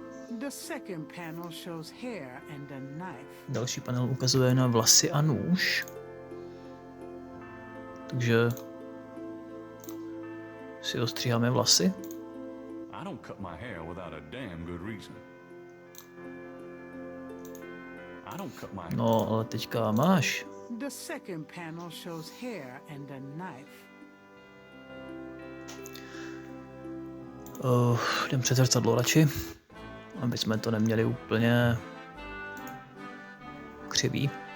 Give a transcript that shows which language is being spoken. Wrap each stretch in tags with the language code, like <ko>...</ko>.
<en>The second panel shows hair and a knife.</en> <cs>Další panel ukazuje na vlasy a nůž. Takže si ostříháme vlasy.</cs> <en>I don't cut my hair without a damn good reason. I don't cut my...</en> <cs>No, ale teďka máš.</cs> <en>The second panel shows hair and a knife.</en> <cs>Jdem před zrcadlo radši, aby jsme to neměli úplně křivý.</cs>